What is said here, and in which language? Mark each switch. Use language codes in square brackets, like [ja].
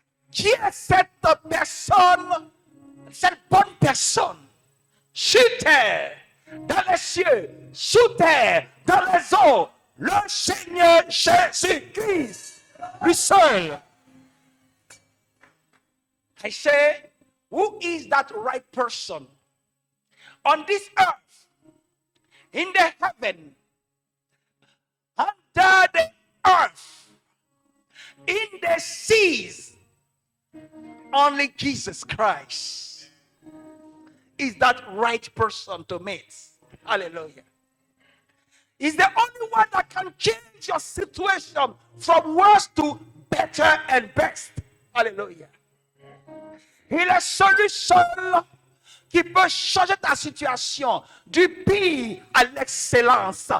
[fr] Qui est cette personne? Cette bonne personne? Sur terre, dans les cieux, sous terre, dans les eaux, le Seigneur Jésus-Christ, lui seul. [en] I say, who is that right person? On this earth, in the heaven, under the earth, in the seas, only Jesus Christ is that right person to meet. Hallelujah. He's the only one that can change your situation from worse to better and best. Hallelujah. [fr] Il est celui seul qui peut changer ta situation du pire à l'excellence.